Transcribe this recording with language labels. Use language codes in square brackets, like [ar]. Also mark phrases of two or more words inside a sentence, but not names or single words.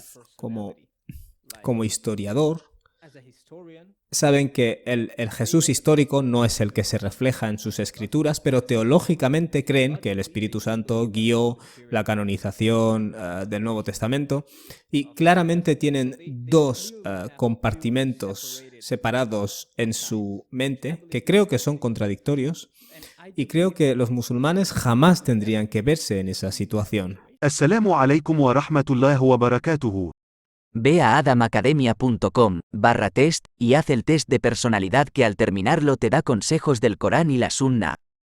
[es] Como historiador, saben que el Jesús histórico no es el que se refleja en sus escrituras, pero teológicamente creen que el Espíritu Santo guió la canonización del Nuevo Testamento, y claramente tienen dos compartimentos separados en su mente que creo que son contradictorios, y creo que los musulmanes jamás tendrían que verse en esa situación. [ar] السلام عليكم ورحمة الله وبركاته. [es] Ve a adamacademia.com/test y haz el test de personalidad que al terminarlo te da consejos del Corán y la Sunna.